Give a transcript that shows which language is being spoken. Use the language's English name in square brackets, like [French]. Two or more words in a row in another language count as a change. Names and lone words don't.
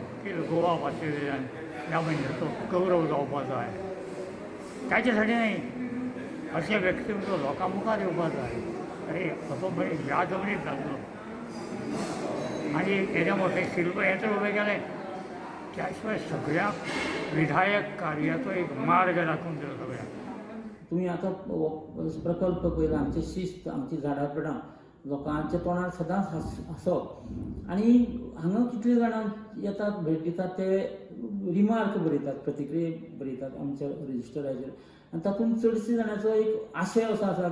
[Konkani] ते गोवा वाचलेल्या या महिन्यात तो गौरव जावपाचा आहे. त्याच्यासाठी नाही अशा व्यक्तिमत्व लोकांमुखार येवपाचो आहे. अरे असो म्हणजे ह्या जमनीत जातलो आणि एवढे मोठे शिल्प हे तर उभे केले त्याशिवाय सगळ्या विधायक कार्याचो एक मार्ग दाखवून दिलो सगळ्यांक. तुम्ही आता प्रकल्प पळयला आमचे शिस्त आमची झाडां पिडां लोकांच्या तोंडार सदांच हसप आणि हांगा कितले जाणां येतात भेट दितात ते रिमार्क बरयतात प्रतिक्रिया बरयतात आमच्या रजिस्टराचेर आनी तातूंत चडशे जाणांचो एक आशय असो आसा